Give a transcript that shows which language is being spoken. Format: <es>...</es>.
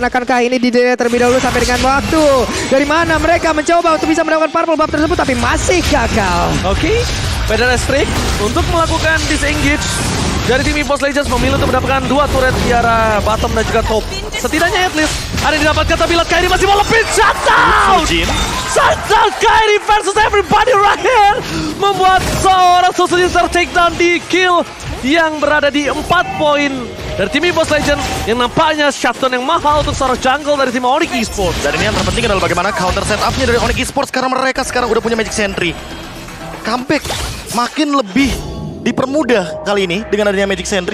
<id>Akankah ini di delay terlebih dahulu sampai dengan waktu? Dari mana mereka mencoba untuk bisa mendapatkan purple buff tersebut, tapi masih gagal. Oke, Federal Strict untuk melakukan disengage. Dari tim EVOS Legends memilih untuk mendapatkan 2 turret di arah bottom dan juga top. Setidaknya</id> <en>at least</en> <id>ada yang didapatkan, tapi lihat Kairi masih mau lepit. Shutdown!</id> <en>Shutdown Kairi versus everybody right here.</en> <id>Membuat seorang Sutsujin take down di kill yang berada di 4 poin dari tim EVOS Legends yang nampaknya shutdown yang mahal untuk seorang jungle dari tim Onyx Esports. Dan ini yang terpenting adalah bagaimana counter setup-nya dari Onyx Esports karena mereka sekarang udah punya Magic Sentry. Comeback makin lebih dipermudah kali ini dengan adanya Magic Sentry.</id>